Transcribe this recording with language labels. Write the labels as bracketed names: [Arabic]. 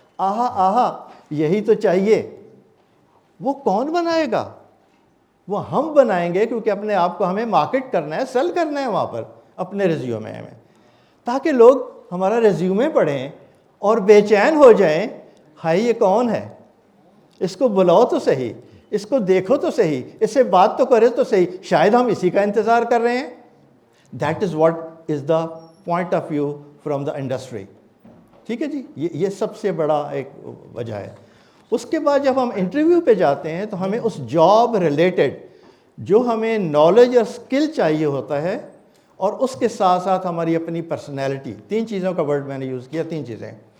[Urdu] آہا آہا, یہی تو چاہیے. وہ کون بنائے گا؟ وہ ہم بنائیں گے, کیونکہ اپنے آپ کو ہمیں مارکیٹ کرنا ہے, سیل کرنا ہے وہاں پر اپنے ریزیومے میں, تاکہ لوگ ہمارا ریزیومے پڑھیں اور بے چین ہو جائیں, ہائی یہ کون ہے, اس کو بلاؤ تو صحیح, اس کو دیکھو تو صحیح, اس سے بات تو کرے تو صحیح, شاید ہم اسی کا انتظار کر رہے ہیں. [English] That is what is the point of view from the industry. [Urdu] ٹھیک ہے جی, یہ سب سے بڑا ایک وجہ ہے. اس کے بعد جب ہم انٹرویو پہ جاتے ہیں تو ہمیں اس جاب ریلیٹڈ جو ہمیں نالج اور اسکل چاہیے ہوتا ہے, اور اس کے ساتھ ساتھ ہماری اپنی پرسنالٹی. 3 چیزوں کا ورڈ میں نے یوز کیا, 3 چیزیں.